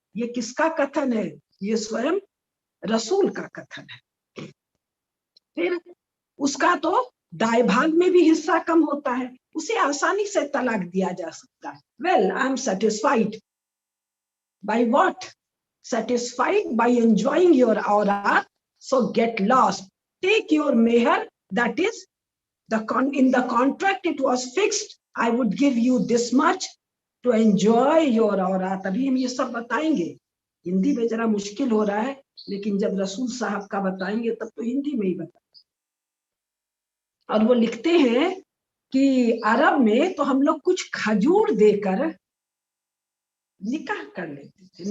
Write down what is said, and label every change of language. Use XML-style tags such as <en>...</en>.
<hi>ये किसका कथन है? ये स्वयं रसूल का कथन है। फिर उसका तो दाय भाग में भी हिस्सा कम होता है, उसे आसानी से तलाक दिया जा सकता है।</hi> <en>Well, I am satisfied by what? Satisfied by enjoying your aura, so get lost. Take your meher, that is In the contract it was fixed, I would give you this much to enjoy your औरात।</en> <hi>अभी हम ये सब बताएंगे, हिंदी में जरा मुश्किल हो रहा है, लेकिन जब रसूल साहब का बताएंगे तब तो हिंदी में ही बताएंगे। और वो लिखते हैं कि अरब में तो हम लोग कुछ खजूर देकर निकाह कर लेते थे।</hi>